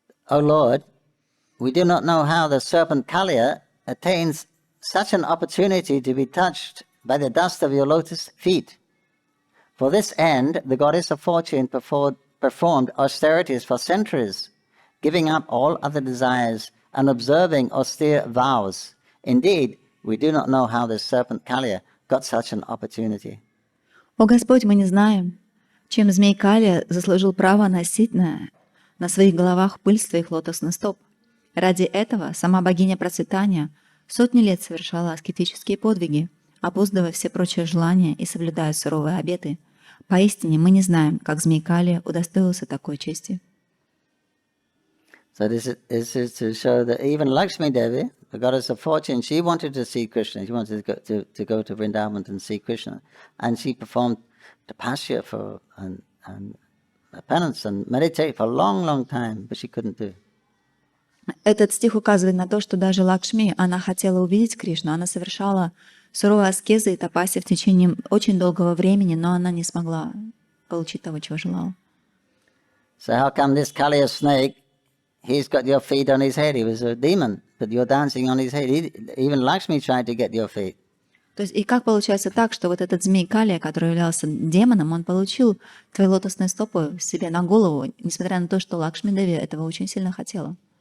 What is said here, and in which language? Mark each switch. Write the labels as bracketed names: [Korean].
[English] O Lord, we do not know how the serpent Kaliya attains such an opportunity to be touched by the dust of your lotus feet. For this end, the goddess of fortune performed austerities for centuries, giving up all other desires and observing austere vows. Indeed, we do not know how the serpent Kaliya got such an opportunity. [Russian] О Господь, мы не знаем, чем змей Калия заслужил право носить на своих головах пыль своих лотосных стоп. Ради этого сама богиня процветания сотни лет совершала аскетические подвиги, опоздывая все прочие желания и соблюдая суровые обеты. Поистине мы не знаем, как змей Калия удостоился такой чести. [English] So this is to show that even Lakshmi Devi, the goddess of fortune, she wanted to see Krishna. She wanted to go to Vrindavan and see Krishna, and she performed tapasya and penance and meditate for a long time, but she couldn't do it. [Russian] Этот стих указывает на то, что даже Лакшми, она хотела увидеть Кришну, она совершала суровые аскезы и тапаси в течение очень долгого времени, но она не смогла получить того, чего желала. [English] So how come this Kaliya snake, he's got your feet on his head? He was a demon, but you're dancing on his head. Even Lakshmi tried to get your feet. [Russian] То есть, и как получается так, что вот этот змей Калия, который являлся демоном, он получил твои лотосные стопы себе на голову, несмотря на то, что Лакшми Деви этого очень сильно хотела.